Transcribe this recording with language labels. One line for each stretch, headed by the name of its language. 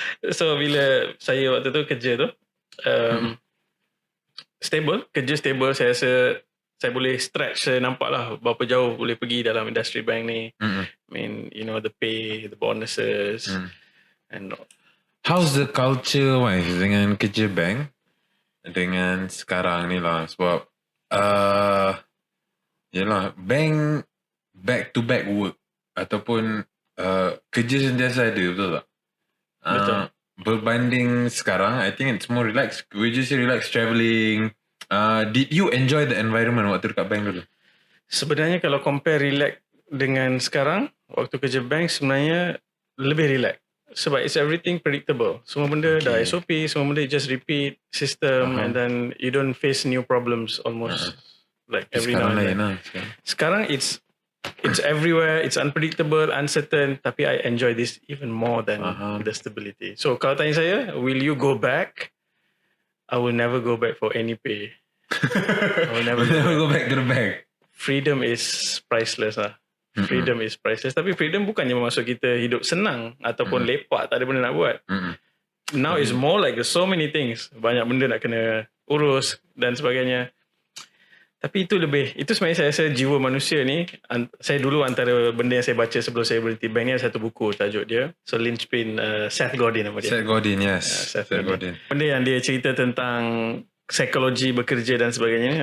Malay: So bila saya waktu tu kerja tu, stable, kerja stable, saya rasa saya boleh stretch, saya nampak lah berapa jauh boleh pergi dalam industri bank ni.
English: I mean, you know, the pay, the bonuses. And how's the culture wise
Malay: dengan kerja bank dengan sekarang ni lah? Sebab yelah, bank back to back work ataupun kerja sentiasa ada, betul tak? Betul.
English: Berbanding sekarang, I think it's more relaxed. We just say relax travelling. Did you enjoy the environment
Malay: waktu dekat bank dulu? Sebenarnya kalau compare relax dengan sekarang, waktu kerja bank sebenarnya lebih relax.
English: Sebab it's everything predictable.
Malay: Semua benda dah SOP, semua benda
English: just repeat system, and then you don't face new problems almost like every now and then.
Malay: Sekarang
English: it's everywhere, it's unpredictable, uncertain,
Malay: tapi
English: I enjoy this even more than the stability. So
Malay: kalau tanya saya,
English: will you go back? I will never go back for any pay. I will never go back to the bank. Freedom is priceless lah. Freedom is priceless.
Malay: Tapi freedom bukannya bermaksud kita hidup senang ataupun lepak, tak ada benda nak buat.
English: Now is more like so many things.
Malay: Banyak benda nak kena urus dan sebagainya. Tapi itu sebenarnya saya rasa jiwa manusia ni. Saya dulu antara benda yang saya baca sebelum saya berhenti bank ni ada satu buku tajuk dia. So Lynchpin, Seth Godin nama dia.
English: Seth Godin, yes. Seth Godin.
Malay: Benda yang dia cerita tentang psikologi bekerja dan sebagainya.